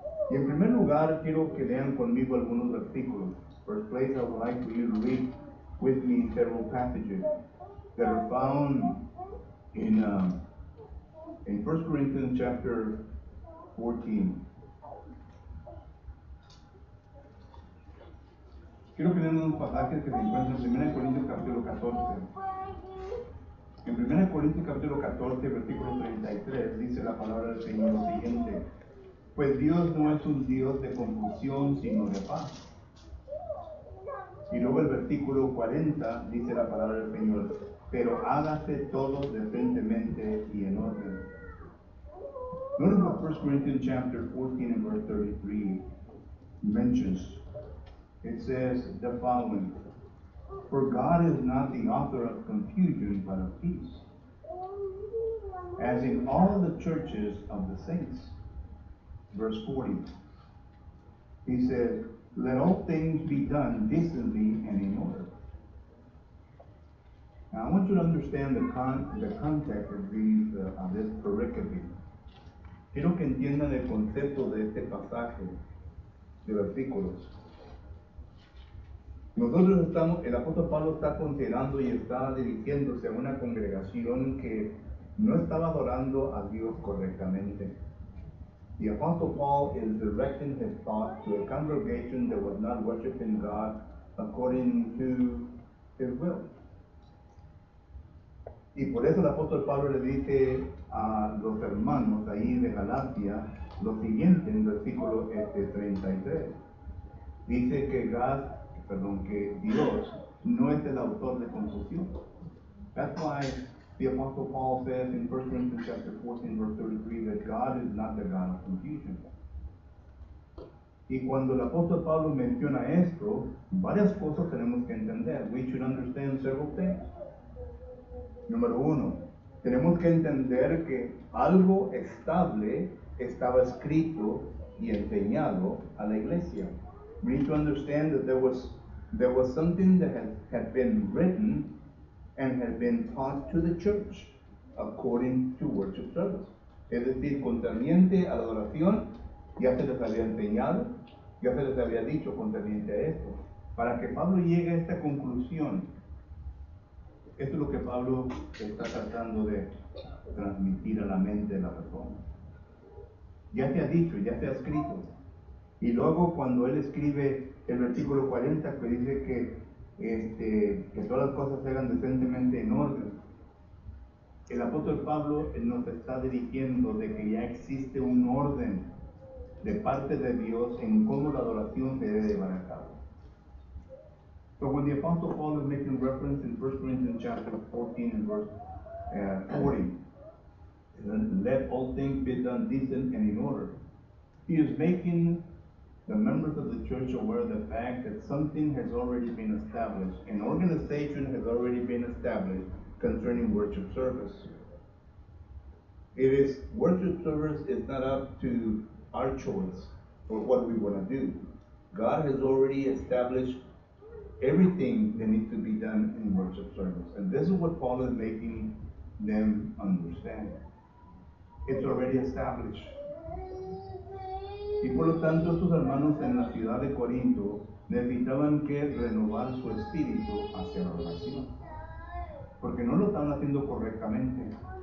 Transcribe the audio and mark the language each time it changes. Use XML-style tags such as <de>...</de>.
<es>Y en primer lugar, quiero que lean conmigo algunos versículos.</es> <en>First place, I would like for you to read with me several passages that are found in 1 Corinthians chapter 14.</en> <es>Quiero que lean unos pasajes que se encuentran en 1 Corintios capítulo 14. En 1 Corintios capítulo 14, versículo 33, dice la palabra del Señor lo siguiente: pues Dios no es un Dios de confusión, sino de paz. Y luego el versículo 40 dice la palabra del Señor: pero hágase todo decentemente y en orden.</es> <en>Notice what 1 Corinthians chapter 14 and verse 33 mentions. It says the following: for God is not the author of confusion, but of peace, as in all the churches of the saints. Verse 40, he says, let all things be done decently and in order. Now I want you to understand the context of this pericope.</en> <es>Quiero que entiendan el concepto de este pasaje de versículos. El apóstol Pablo está considerando y está dirigiéndose a una congregación que no estaba adorando a Dios correctamente.</es> <en>The Apostle Paul is directing his thoughts to a congregation that was not worshiping God according to his will.</en> <es>Y por eso el apóstol Pablo le dice a los hermanos ahí de Galacia lo siguiente en versículo 33. Dice que Dios no es el autor de confusión.</es> <en>That's why the Apostle Paul says in 1 Corinthians chapter 14, verse 33, that God is not the God of confusion.</en> <es>Y cuando el apóstol Pablo menciona esto, varias cosas tenemos que entender.</es> <en>We should understand several things.</en> <es>Número uno, tenemos que entender que algo estable estaba escrito y enseñado a la iglesia.</es> <en>We need to understand that there was something that had been written and had been taught to the church according to worship service.</en> <es>Es decir, concerniente a la adoración, ya se les había enseñado, ya se les había dicho concerniente a esto. Para que Pablo llegue a esta conclusión, esto es lo que Pablo está tratando de transmitir a la mente de la persona. Ya se ha dicho, ya se ha escrito. Y luego cuando él escribe el versículo 40 que dice que todas las cosas se hagan decentemente en orden, el apóstol Pablo nos está dirigiendo de que ya existe un orden de parte de Dios en cómo la adoración se debe llevar a cabo.</es> <en>So when the Apostle Paul is making reference in 1 Corinthians chapter 14 and verse 40, let all things be done decent and in order, he is making the members of the church aware of the fact that something has already been established, an organization has already been established concerning worship service. Worship service is not up to our choice or what we want to do. God has already established everything that needs to be done in worship service. And this is what Paul is making them understand. It's already established.</en> <es>Y por lo tanto, estos hermanos en la ciudad de Corinto necesitaban que renovar su espíritu hacia la oración, porque no lo estaban haciendo correctamente.</es>